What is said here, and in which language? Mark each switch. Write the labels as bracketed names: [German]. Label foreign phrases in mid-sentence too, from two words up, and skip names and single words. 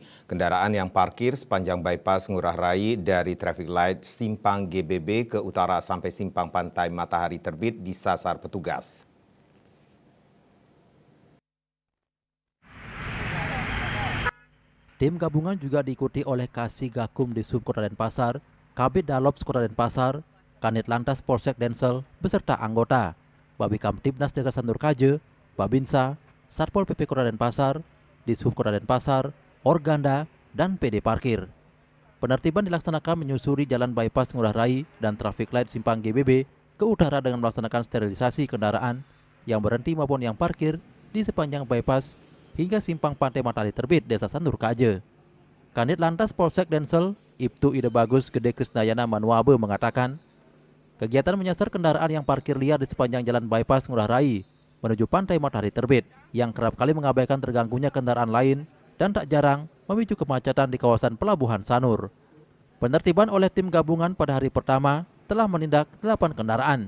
[Indonesian] Kendaraan yang parkir sepanjang bypass Ngurah Rai dari [English] traffic light [Indonesian] Simpang GBB ke utara sampai Simpang Pantai Matahari Terbit disasar petugas. Tim gabungan juga diikuti oleh Kasih Gakum di Sub Kota Denpasar, Kabid Dalops Kota Denpasar, Kanit Lantas Polsek Densel beserta anggota, Babikam Tipnas Desa Sandurkaje, Babinsa, Satpol PP Kota Denpasar, di Sub Kota Denpasar, Organda, dan PD Parkir. Penertiban dilaksanakan menyusuri jalan bypass Ngurah Rai dan [English] traffic light [Indonesian] Simpang GBB ke utara dengan melaksanakan sterilisasi kendaraan yang berhenti maupun yang parkir di sepanjang bypass hingga Simpang Pantai Matahari Terbit Desa Sandurkaje. Kanit Lantas Polsek Densel, Ibtu Ide Bagus Gede Krisnayana Manuabe mengatakan, kegiatan menyasar kendaraan yang parkir liar di sepanjang jalan bypass Ngurah Rai menuju Pantai Matahari Terbit yang kerap kali mengabaikan terganggunya kendaraan lain dan tak jarang memicu kemacetan di kawasan Pelabuhan Sanur. Penertiban oleh tim gabungan pada hari pertama telah menindak 8 kendaraan.